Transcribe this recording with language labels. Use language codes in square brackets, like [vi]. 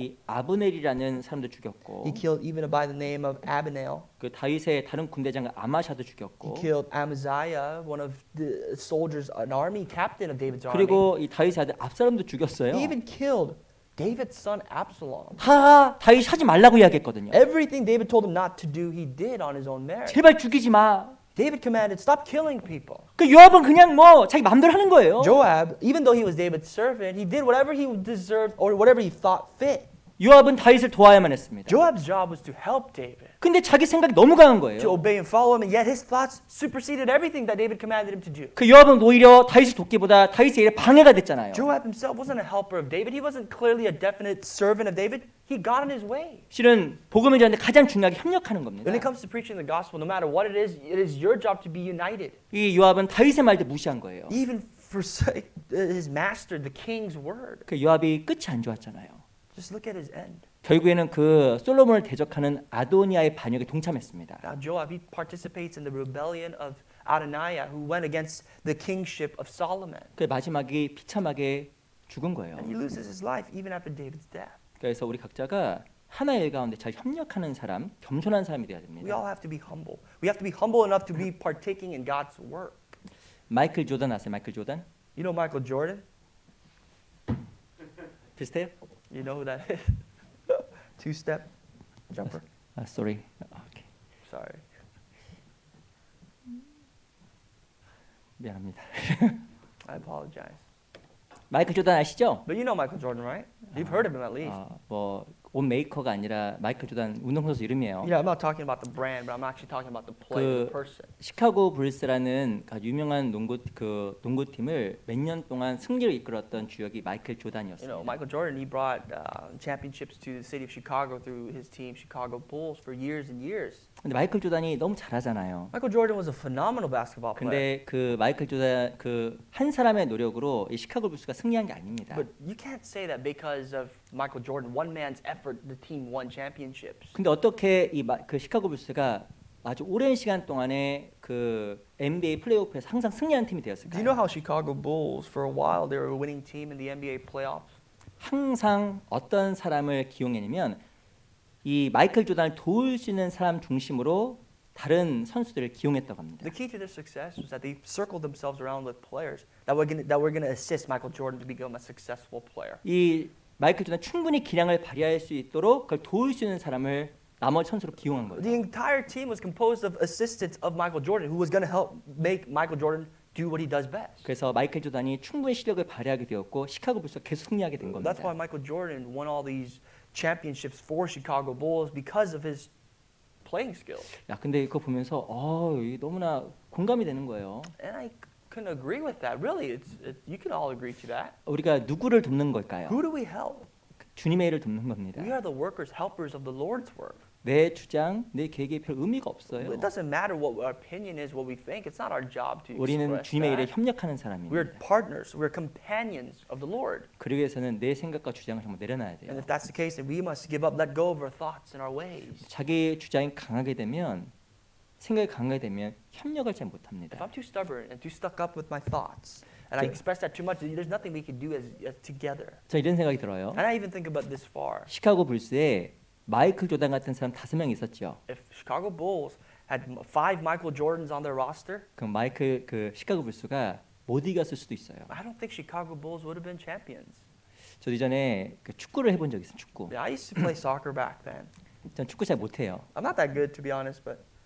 [ko] 이 아브넬이라는 사람도 죽였고, [en] He killed even by the name of Abinel. [ko] 그 다윗의 다른 군대장 아마샤도 [en] He [ko] 죽였고, [en] killed Amaziah, one of the soldiers, an army captain of David's army. [ko] 그리고 이 다윗의 아들 압살롬도 죽였어요. [en] He even killed David's son Absalom. [ko] 다 다윗이 하지 말라고 이야기했거든요. [en] Everything David told him not to do, he did on his own merit. [ko] 제발 죽이지 마. [en] David commanded, stop killing people. [ko] 그 요압은 그냥 뭐 자기 마음대로 하는 거예요. [en] Joab, even though he was David's servant, he did whatever he deserved or whatever he thought fit. [ko] 요압은 다윗을 도와야만 했습니다. [en] Joab's job was to help David, [ko] 근데 자기 생각이 너무 강한 [en] to [ko] 거예요. [en] obey and follow him, and yet his thoughts superseded everything that David commanded him to do. [ko] 그 요압은 오히려 다윗을 돕기보다 다윗의 일에 방해가 됐잖아요. [en] Joab himself wasn't a helper of David. He wasn't clearly a definite servant of David. He got in his way. [ko] 실은 복음을 전하는데 가장 중요하게 협력하는 겁니다. [en] When it comes to preaching the gospel, no matter what it is your job to be united. [ko] 이 요압은 다윗의 말도 무시한 거예요. [en] Even forsake his master, the king's word. [ko] 그 요압이 끝이 안 좋았잖아요. [en] Just look at his end. [ko] 결국에는 그 솔로몬을 대적하는 아도니아의 반역에 동참했습니다. [en] Now Joab, he participates in the rebellion of Adoniah, who went against the kingship of Solomon. [ko] 그 마지막에 비참하게 죽은 거예요. [en] And he loses his life even after David's death. [ko] 그래서 우리 각자가 하나의 일 가운데 잘 협력하는 사람, 겸손한 사람이 되어야 [en] We [ko] 됩니다. [en] all have to be humble. We have to be humble enough to be partaking in God's work. [ko] 마이클 조던 아세요? 마이클 조던? [en] You know Michael Jordan? [ko] 비슷해요? [en] You know who that is? Two-step jumper. Sorry. [ko] 오케이. [en] Sorry. [ko] 미안합니다. [en] I apologize. [ko] 마이클 조던 아시죠? [en] But you know Michael Jordan, right? You've heard of him at least. [ko] 옷 메이커가 아니라 마이클 조던 운동선수 이름이에요. [en] Yeah, I'm not talking about the brand, but I'm actually talking about the player, the person. [ko] 시카고 불스라는 유명한 농구팀을 몇 년 동안 승리를 이끌었던 주역이 마이클 [en] You know, [ko] 조던이었습니다. [en] Michael Jordan, he brought championships to the city of Chicago through his team, Chicago Bulls, for years and years. [ko] 근데 마이클 조던이 너무 잘하잖아요. [en] Michael Jordan was a phenomenal basketball player. [ko] 근데 그 마이클 조던 그 한 사람의 노력으로 이 시카고 불스가 승리한 게 아닙니다. [en] But you can't say that because of Michael Jordan, one man's effort, the team won championships. [ko] 근데 어떻게 그 시카고 불스가 아주 오랜 시간 동안에 그 NBA 플레이오프에서 항상 승리하는 팀이 [en] Do you [ko] 되었을까요? [en] know how Chicago Bulls, for a while, they were a winning team in the NBA playoffs? [ko] 항상 어떤 사람을 기용했냐면 이 마이클 조던을 도울 수 있는 사람 중심으로 다른 선수들을 기용했다고 합니다. [en] The key to their success was that they circled themselves around with players that were going to assist Michael Jordan to become a successful player. [ko] 이 마이클 조던 충분히 기량을 발휘할 수 있도록 그걸 도울 수 있는 사람을 나머지 선수로 기용한 거예요. [en] The entire team was composed of assistants of Michael Jordan, who was going to help make Michael Jordan do what he does best. [ko] 그래서 마이클 조던이 충분히 실력을 발휘하게 되었고 시카고 불스가 계속 승리하게 된 겁니다. [en] That's why Michael Jordan won all these championships for Chicago Bulls because of his playing skills. [ko] 야, 근데 이거 보면서 이게 너무나 공감이 되는 거예요. [en] And I couldn't agree with that. Really, you can all agree to that. [ko] 우리가 누구를 돕는 걸까요? [en] Who do we help? [ko] 주님의 일을 돕는 겁니다. [en] We are the workers, helpers of the Lord's work. [ko] 내 주장, 내 계획이 별 의미가 없어요. [en] It doesn't matter what our opinion is, what we think. It's not our job to [ko] 우리는 [en] express [ko] 주님의 일에 [en] that. [ko] 협력하는 [en] We're [ko] 사람입니다. [en] partners. We're companions of the Lord. [ko] 그러기 위해서는 내 생각과 주장을 정말 내려놔야 [en] And [ko] 돼요. [en] if that's the case, then we must give up, let go of our thoughts and our ways. [ko] 자기 주장이 강하게 되면 생각이 강하게 되면 협력을 잘 [en] If [ko] 못합니다. [en] I'm too stubborn and too stuck up with my thoughts, and I express that too much, there's nothing we can do as together. [ko] 저 이런 생각이 들어요. [en] And I even think about this far. [ko] 시카고 불스에 마이클 조던 같은 사람 5명 있었죠. [en] If Chicago Bulls had 5 Michael Jordans on their roster, [ko] 그럼 마이클 그 시카고 불스가 못 이겼을 수도 있어요. [en] I don't think Chicago Bulls would have been champions. [ko] 저 이전에 그 축구를 해본 적 있어요. 축구. [en] Yeah, I used to play soccer back then. [ko] 전 축구 잘 못해요. [en] I'm not that good, to be honest, but